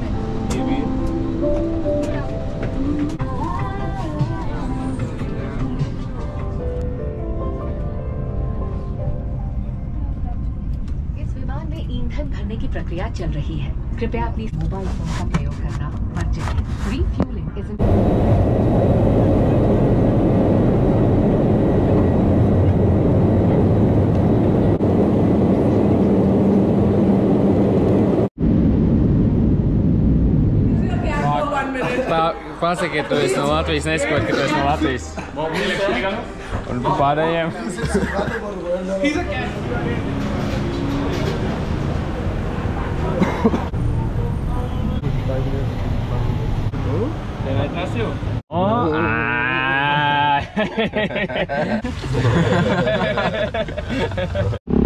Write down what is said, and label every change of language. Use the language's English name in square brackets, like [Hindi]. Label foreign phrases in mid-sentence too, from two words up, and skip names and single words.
[Hindi] ईंधन भरने की प्रक्रिया चल रही है। कृपया अपनी मोबाइल फोन का प्रयोग करना वर्जित है। [English] Refueling is [Latvian] Pasaki, tu esi no Latvijas, nesaproti, ka tu esi no Latvijas. Un pārējiem. [English] Can I trust you? Oh,